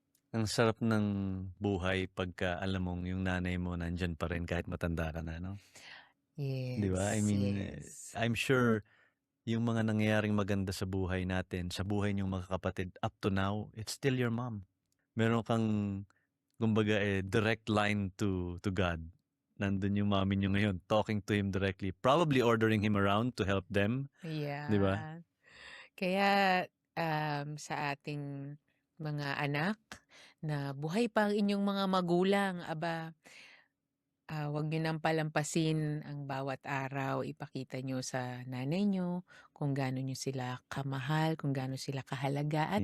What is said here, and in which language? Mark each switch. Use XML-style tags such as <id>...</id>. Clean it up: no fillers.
<tl>Ang sarap ng buhay pagka alam mong yung nanay mo nandiyan pa rin kahit matanda ka na, no? 'Di ba? I</tl> <en>Yes, mean, yes. I'm sure</en> <tl>yung mga nangyayaring maganda sa buhay natin, sa buhay niyong mga kapatid,</tl> <en>up to now, it's still your mom.</en> <tl>Meron kang, kumbaga,</tl> <en>direct line to God.</en> <tl>Nandun yung mommy niyo ngayon,</tl> <en>talking to him directly, probably ordering him around to help them. Yeah.</en> <tl>'Di ba? Kaya sa ating mga anak na buhay pa ang inyong mga magulang, aba, huwag niyo nang palampasin ang bawat araw. Ipakita niyo sa nanay niyo kung gaano niyo sila kamahal, kung gaano sila kahalaga. At</tl>